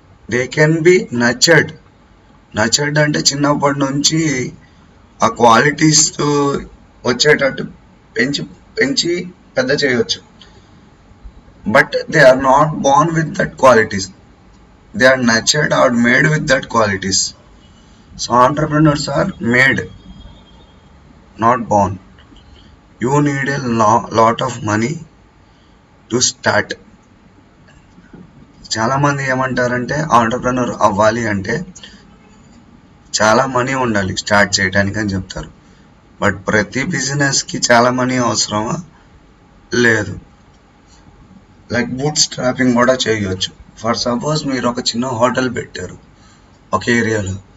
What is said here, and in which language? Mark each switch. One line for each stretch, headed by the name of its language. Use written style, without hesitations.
English: They can be nurtured.
Telugu: Nurtured అంటే చిన్నప్పటి నుంచి ఆ క్వాలిటీస్ వచ్చేటట్టు పెంచి పెంచి పెద్ద చేయొచ్చు.
English: But they are not born with that qualities. They are nurtured or made with that qualities. So entrepreneurs are made, not born. You need a lot of money to start.
Telugu: చాలా మంది ఏమంటారంటే entrepreneur అవ్వాలి అంటే చాలా money ఉండాలి start చేయడానికి అని చెప్తారు. బట్ ప్రతి బిజినెస్కి చాలా మనీ అవసరమా? లేదు. లైక్ బూట్ స్ట్రాపింగ్ కూడా చేయొచ్చు. ఫర్ సపోజ్ మీరు ఒక చిన్న హోటల్ పెట్టారు ఒక ఏరియాలో.